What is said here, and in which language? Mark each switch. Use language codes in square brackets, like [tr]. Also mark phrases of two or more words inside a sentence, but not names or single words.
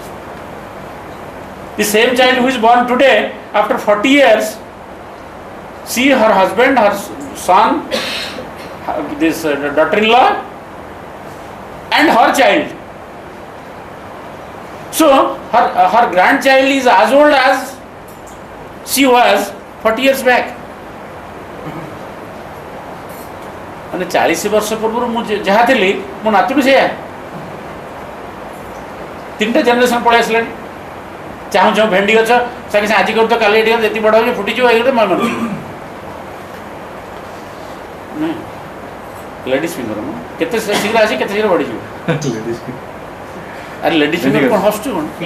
[en] The same child who is born today, after 40 years, see her husband, her son, this daughter-in-law, and her child. So her grandchild is as old as she was 40 years back. [or] ମାନେ 40 ବର୍ଷ ପୂର୍ବରୁ ମୁଁ ଯାହା ଥିଲି ମୋ ନାତୁ ବି ସେଇଆ 3ଟା ଜେନେରେସନ୍ ପଳେଇ ଆସିଲାଣି ଚାହୁଁ ଭେଣ୍ଡି ଗଛ ସାଙ୍ଗେ ସାଙ୍ଗେ ଆଜି କରୁଛ କାଲି ଏଠି ଯେତିକି ବଡ଼ ହେଉଛି ଫୁଟିଯିବ ଏଇ ଗୋଟେ ମନ [en] lady's finger [or] କେତେ ଶୀଘ୍ର ଆସି କେତେ ଶୀଘ୍ର ବଢ଼ିଯିବ ଆରେ [en] lady's finger [or] କ'ଣ ହସୁଛୁ କ'ଣ